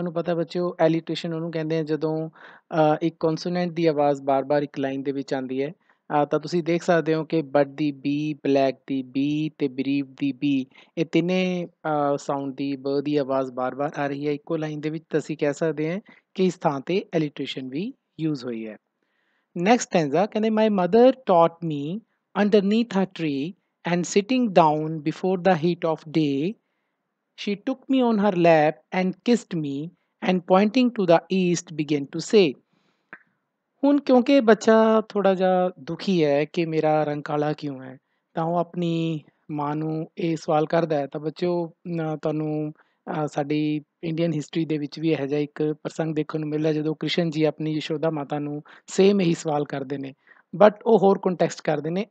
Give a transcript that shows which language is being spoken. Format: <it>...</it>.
<pa>ਤੁਹਾਨੂੰ ਪਤਾ ਬੱਚਿਓ ਐਲੀਟ੍ਰੇਸ਼ਨ ਉਹਨੂੰ ਕਹਿੰਦੇ ਆ ਜਦੋਂ ਇੱਕ ਕੌਨਸੋਨੈਂਟ ਦੀ ਆਵਾਜ਼ ਬਾਰ-ਬਾਰ ਇੱਕ ਲਾਈਨ ਦੇ ਵਿੱਚ ਆਉਂਦੀ ਹੈ। ਤਾਂ ਤੁਸੀਂ ਦੇਖ ਸਕਦੇ ਹੋ ਕਿ but ਦੀ B, black ਦੀ B ਤੇ ਬਰੀਵ ਦੀ ਬੀ, ਇਹ ਤਿੰਨੇ ਸਾਊਂਡ ਦੀ ਬ ਦੀ ਆਵਾਜ਼ ਬਾਰ-ਬਾਰ ਆ ਰਹੀ ਹੈ ਇੱਕੋ ਲਾਈਨ ਦੇ ਵਿੱਚ। ਤਾਂ ਅਸੀਂ ਕਹਿ ਸਕਦੇ ਹਾਂ ਕਿ ਇਸ ਥਾਂ ਤੇ ਐਲੀਟ੍ਰੇਸ਼ਨ ਵੀ ਯੂਜ਼ ਹੋਈ ਹੈ।</pa> <en>Next stanza ਕਹਿੰਦੇ, my mother taught me underneath a tree and sitting down before the heat of day, she took me on her lap and kissed me and pointing to the east began to say।</en> <pa>ਹੁਣ ਕਿਉਂਕਿ ਬੱਚਾ ਥੋੜ੍ਹਾ ਜਿਹਾ ਦੁਖੀ ਹੈ ਕਿ ਮੇਰਾ ਰੰਗ ਕਾਲਾ ਕਿਉਂ ਹੈ, ਤਾਂ ਉਹ ਆਪਣੀ ਮਾਂ ਨੂੰ ਇਹ ਸਵਾਲ ਕਰਦਾ ਹੈ। ਤਾਂ ਬੱਚਿਓ ਤੁਹਾਨੂੰ ਸਾਡੀ ਇੰਡੀਅਨ ਹਿਸਟਰੀ ਦੇ ਵਿੱਚ ਵੀ ਇਹੋ ਜਿਹਾ ਇੱਕ ਪ੍ਰਸੰਗ ਦੇਖਣ ਨੂੰ ਮਿਲਦਾ ਜਦੋਂ ਕ੍ਰਿਸ਼ਨ ਜੀ ਆਪਣੀ ਯਸ਼ੋਦਾ ਮਾਤਾ ਨੂੰ ਸੇਮ ਇਹੀ ਸਵਾਲ ਕਰਦੇ ਨੇ, ਬਟ ਉਹ ਹੋਰ ਕੰਟੈਕਸਟ ਕਰਦੇ ਨੇ।</pa>